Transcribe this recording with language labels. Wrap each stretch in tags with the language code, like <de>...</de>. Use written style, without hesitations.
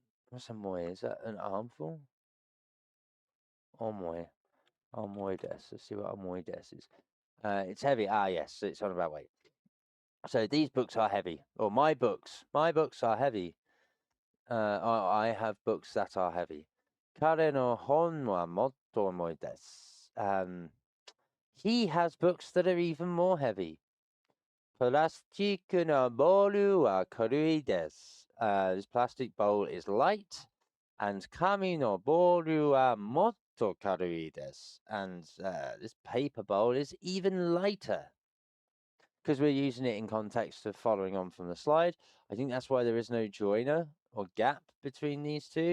<en>What's 重い? Is that an armful?</en> <ja>重いです。</ja> <en>Let's see what 重いです is. It's heavy. Yes, it's on about weight. So these books are heavy, or my books are heavy. I have books that are heavy.</en> <ja>彼の本はもっと重いです。</ja> <en>He has books that are even more heavy.</en> <ja>プラスチックのボールは軽いです。</ja> <en>This plastic bowl is light, and</en> <ja>紙のボールはもっと軽いです。</ja> <en>And this paper bowl is even lighter. Because we're using it in context of following on from the slide. I think that's why there is no joiner or gap between these two.</en>